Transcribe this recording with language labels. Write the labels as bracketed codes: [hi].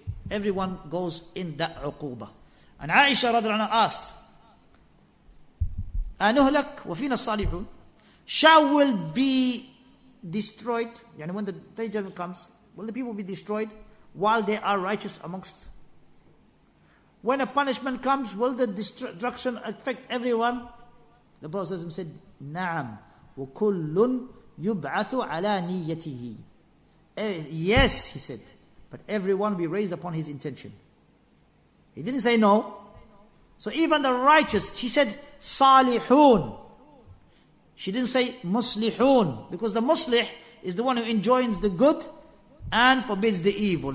[en] Everyone goes in that uquba. And Aisha radiallahu anha asked, [ar] أَنُهْلَكْ وَفِينَا الصَّالِحُونَ, [en] shall will be destroyed, yani when the day of judgment comes, will the people be destroyed while they are righteous amongst? When a punishment comes, will the destruction affect everyone? The Prophet said, [ar] نَعَمْ وَكُلٌّ يُبْعَثُ عَلَى نِيَّتِهِ. [en] Yes, he said, but everyone will be raised upon his intention. He didn't say no. So even the righteous, she said salihun. She didn't say muslihun, because the muslih is the one who enjoins the good and forbids the evil.